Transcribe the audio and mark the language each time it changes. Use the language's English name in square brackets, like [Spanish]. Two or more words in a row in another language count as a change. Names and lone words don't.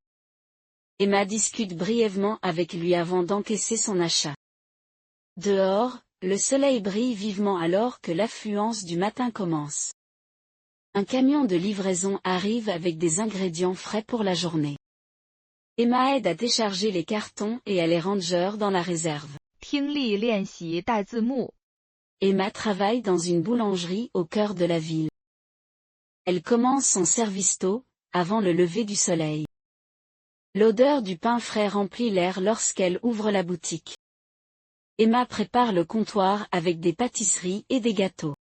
[French] Emma discute brièvement avec lui avant d'encaisser son achat. Dehors, le soleil brille vivement alors que l'affluence du matin commence. Un camion de livraison arrive avec des ingrédients frais pour la journée. Emma aide à décharger les cartons et à les ranger dans la réserve. [Chinese] 听力练习带字幕。 [French] Emma travaille dans une boulangerie au cœur de la ville. Elle commence son service tôt, avant le lever du soleil. L'odeur du pain frais remplit l'air lorsqu'elle ouvre la boutique. Emma prépare le comptoir avec des pâtisseries et des gâteaux.